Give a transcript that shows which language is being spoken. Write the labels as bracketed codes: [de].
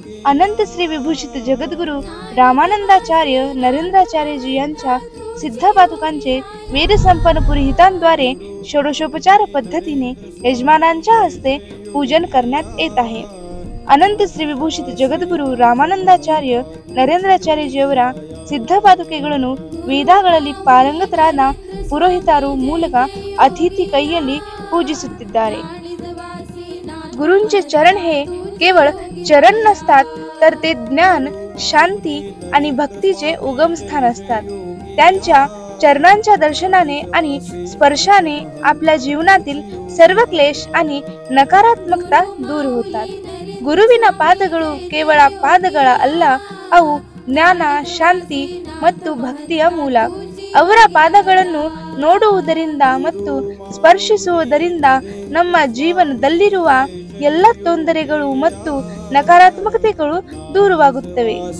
[mr] अनंत श्री विभूषित जगद्गुरु रामानंदाचार्य नरेंद्राचार्य जी यांच्या सिद्ध पादुकांचे वेद संपन्न पुरोहितांद्वारे षोडशोपचार पद्धतीने यजमानांच्या हस्ते पूजन करण्यात येत आहे. [kn] अनंत श्री विभूषित जगद्गुರು ರಾಮಾನಂದಾಚಾರ್ಯ ನರೇಂದ್ರಾಚಾರ್ಯ ಜಿಯವರ ಸಿದ್ಧ ಪಾದುಕೆಗಳನ್ನು ವೇದಗಳಲ್ಲಿ ಪಾರಂಗತರಾದ ಪುರೋಹಿತರು ಮೂಲಕ अतिथी ಕೈಯಲ್ಲಿ पूजिಸುತ್ತಿದ್ದಾರೆ. [mr] गुरूंचे चरण हे केवळ चरण नसतात तर ते ज्ञान, शांती आणि भक्तीचे उगम स्थान असतात. त्यांच्या चरणांच्या दर्शनाने आणि स्पर्शाने आपल्या जीवनातील सर्व क्लेश आणि नकारात्मकता दूर होतात. [kn] ಗುರುವಿನ ಪಾದಗಳು ಕೇವಲ ಪಾದಗಳ ಅಲ್ಲ, ಅವು ಜ್ಞಾನ, ಶಾಂತಿ ಮತ್ತು ಭಕ್ತಿಯ ಮೂಲ. ಅವರ ಪಾದಗಳನ್ನು ನೋಡುವುದರಿಂದ ಮತ್ತು ಸ್ಪರ್ಶಿಸುವುದರಿಂದ ನಮ್ಮ ಜೀವನದಲ್ಲಿರುವ ಎಲ್ಲ ತೊಂದರೆಗಳು ಮತ್ತು ನಕಾರಾತ್ಮಕತೆಗಳು ದೂರವಾಗುತ್ತವೆ.